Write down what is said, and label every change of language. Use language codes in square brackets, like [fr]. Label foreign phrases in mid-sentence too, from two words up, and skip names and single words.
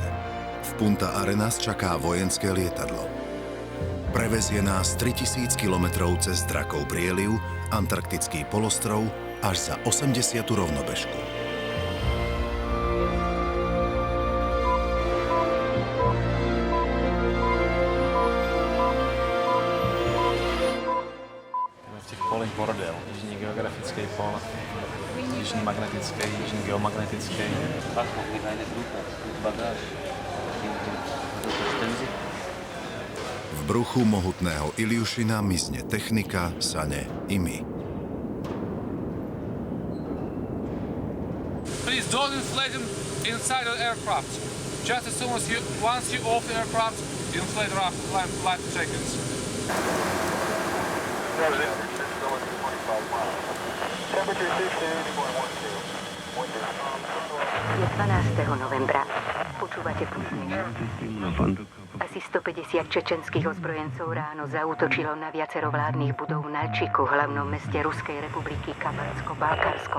[sk] V Punta Arenas čaká vojenské lietadlo. Prevezie nás 3000 kilometrov cez Drakov prieliv, Antarktický polostrov až za 80. rovnobežku. [cs] V těch polích bordel, jižní geografický pol, jižní magnetický, jižní geomagnetický. [sk] V bruchu mohutného Iljušina mizne technika, sane i my. [en] Please don't inflate them inside the aircraft. Just as soon as once you off the aircraft, inflate life jackets. [sk] Je 12. novembra. Počúvate Putinu. Asi 150 čečenských ozbrojencov ráno zaútočilo na viacero vládnych budov v Nalčiku, hlavnom meste Ruskej republiky Kabatsko-Balkarsko.